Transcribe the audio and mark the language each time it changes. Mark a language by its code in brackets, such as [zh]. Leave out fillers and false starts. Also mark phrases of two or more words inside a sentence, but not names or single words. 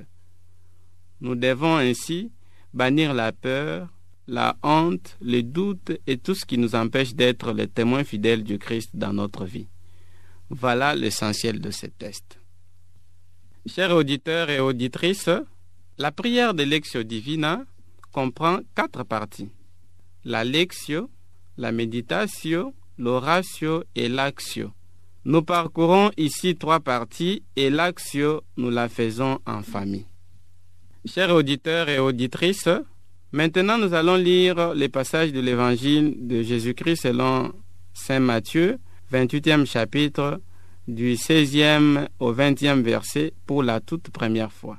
[fr] Nous devons ainsi bannir la peur, la honte, le doute et tout ce qui nous empêche d'être les témoins fidèles du Christ dans notre vie. Voilà l'essentiel de ce test. Chers auditeurs et auditrices, la prière de Lectio Divina comprend 4 parties. La Lectio, la Meditatio, l'Oratio et l'Actio. Nous parcourons ici 3 parties et l'Actio, nous la faisons en famille. Chers auditeurs et auditrices, maintenant nous allons lire les passages de l'Évangile de Jésus-Christ selon saint Matthieu, 28e chapitre, du 16e au 20e verset pour la toute première fois.